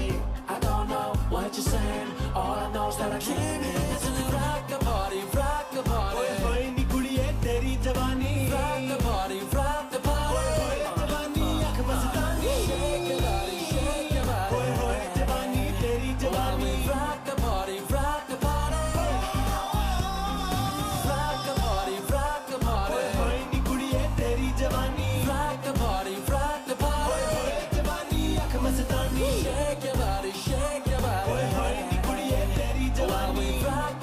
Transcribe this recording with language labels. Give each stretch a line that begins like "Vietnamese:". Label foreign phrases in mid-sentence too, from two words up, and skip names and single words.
English: I don't know what you're saying, all I know is that I can't handle it. Rock the party, rock the party.
Punjabi: ਹੋਏ ਨੀ ਕੁੜੀਏ ਤੇਰੀ ਜਵਾਨੀ।
English: Rock the party, rock the party.
Punjabi: ਹੋਏ ਜਵਾਨੀ ਆਂਖ ਮਸਤਾਨੀ।
English: Shake your body, shake your body.
Punjabi: ਹੋਏ ਜਵਾਨੀ ਤੇਰੀ ਜਵਾਨੀ।
English: Rock the party, rock the party. Rock the party, rock the party.
Punjabi: ਹੋਏ ਨੀ ਕੁੜੀਏ ਤੇਰੀ ਜਵਾਨੀ।
English: Rock the party, rock the party.
Punjabi: ਹੋਏ ਜਵਾਨੀ ਆਂਖ ਮਸਤਾਨੀ।
English: Shake your body, shake your body.
Punjabi: ਹੋਏ ਨੀ ਕੁੜੀਏ ਤੇਰੀ ਜਵਾਨੀ।